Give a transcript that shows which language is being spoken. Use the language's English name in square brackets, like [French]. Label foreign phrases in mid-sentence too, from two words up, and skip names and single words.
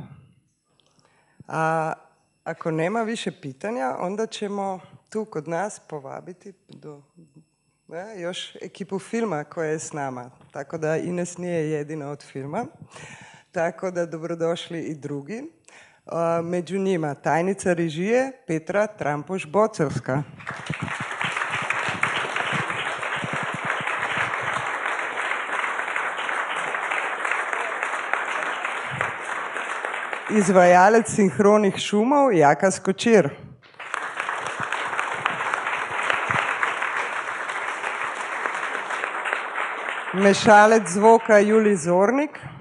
[Croatian] Ako nema više pitanja, onda ćemo tu kod nas povabiti još ekipu filma koja je s nama. Tako da Ines nije jedina od filma. Tako da dobrodošli i drugi. Među njima tajnica režije Petra Trampuš-Boceljska. [Slovenian] Izvajalec sinhronih šumov Jaka Skočir. Mešalec zvoka Julij Zornik.